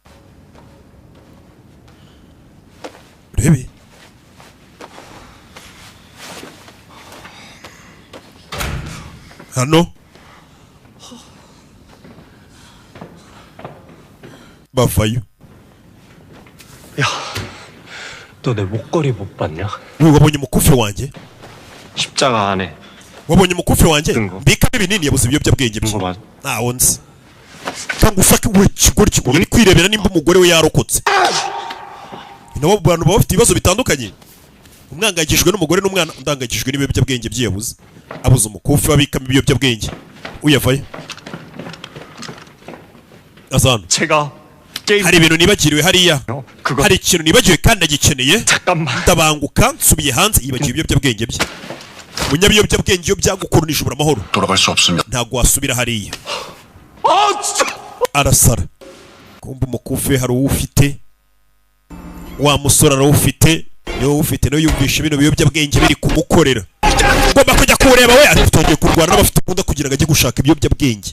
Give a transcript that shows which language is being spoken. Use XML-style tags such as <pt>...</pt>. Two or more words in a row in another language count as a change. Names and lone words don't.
<rw>Rebe. Hano. Bafayo.</rw> <ko>야, 너 내 목걸이 못 봤냐?</ko> <rw>wabonye umukufe wanjye?</rw> <ko>십자가 안에.</ko> <rw>wabonye umukufe wanjye? Ngo. Mbika ibinini yabuze ibiyobyabwenge bye.</rw> <ko>ngo 맞아.</ko> <rw>Ntawo nzi. Cyangwa ufake we kigori ni kwirebera nimba umugore we yarokotse. Nabo bantu bafite ibibazo bitandukanye. Umwangagijwe n'umugore n'umwana undangagijwe n'ibiyobyabwenge byiyabuze. Abuze umukufe wabikamo ibiyobyabwenge. Uyavaye. Azana.</rw> <ko>제가</ko> <rw>hari ibintu nibagiriwe hariya. Hari ikintu nibagiwe kandi agikeneye. Ndabanguka nsubiye hanze yibagiwe ibiyobyabwenge bye. Munyabiyobyabwenge iyo byagukoronije ubura amahoro.</rw> <ko>돌아갈 수 없으면</ko> <rw>Ntago wasubira hariya. Arasara. Kumba umukufe hari uwufite. Wa musora ari ufite. Niwe ufite no yumvisha bino biyobyabwenge biri kumukorera. Ngomba kujya kureba we atongeye kurwana n'abafite ukunda kugira ngo ajye gushaka ibiyobyabwenge.</rw>